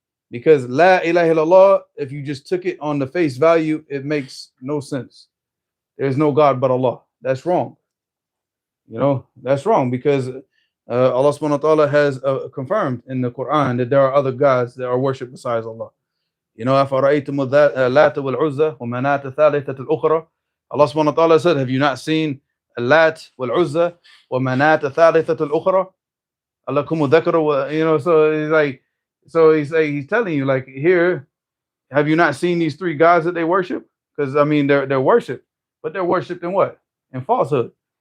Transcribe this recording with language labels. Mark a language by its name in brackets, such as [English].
[English] Because [Arabic] la ilaha illallah, [English] if you just took it on the face value, it makes no sense. There's no God but Allah. That's wrong. You know, that's wrong because Allah subhanahu wa ta'ala has confirmed in the Quran that there are other gods that are worshipped besides Allah. [Arabic] You know, أَفَرَأَيْتُمُ اللَّاتَ وَالْعُزَّى وَمَنَاةَ الثَّالِثَةَ الْأُخْرَى. [English] Allah subhanahu wa ta'ala said, have you not seen Lat wal-Uzza [Arabic] وَمَنَاةَ الثَّالِثَةَ الْأُخْرَى? [English] Allakum dhakara, you know, so he's like, so he's telling you, like, here, have you not seen these three gods that they worship? Because I mean they're worshipped, but they're worshipped in what? In falsehood.